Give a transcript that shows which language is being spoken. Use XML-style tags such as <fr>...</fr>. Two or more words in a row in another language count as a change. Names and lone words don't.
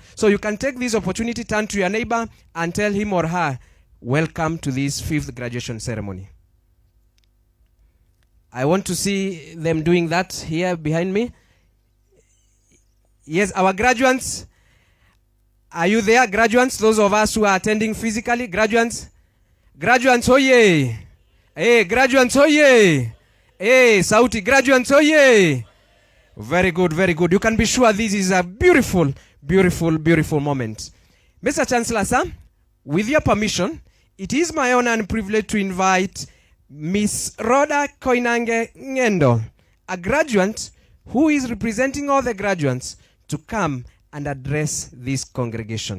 <en>So you can take this opportunity, turn to your neighbor, and tell him or her, welcome to this 5th graduation ceremony. I want to see them doing that here behind me. Yes, our graduates. Are you there, graduates? Those of us who are attending physically, graduates? Graduates, oye! Hey, graduates, oye! Hey, Sauti, graduates, oye! Very good, very good. You can be sure this is a beautiful, beautiful, beautiful moment. Mr. Chancellor, sir, with your permission, it is my honor and privilege to invite Miss Rhoda Koinange Ngendo, a graduate who is representing all the graduates, to come and address this congregation.</en>